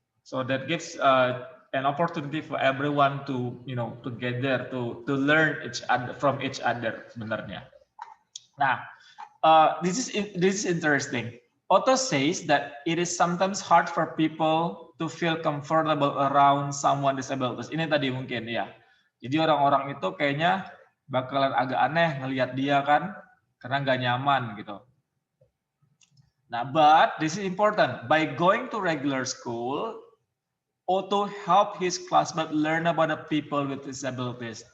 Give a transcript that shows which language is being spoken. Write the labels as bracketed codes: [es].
[en] So that gives an opportunity for everyone to, together to learn from each other sebenarnya. Nah, this is interesting. Otto says that it is sometimes hard for people to feel comfortable around someone disabled. [id] Ini tadi mungkin ya. Jadi orang-orang itu kayaknya bakalan agak aneh ngelihat dia kan, karena nggak nyaman gitu. [en] Nah, but this is important. By going to regular school, Otto help his classmate learn about the people with disabilities.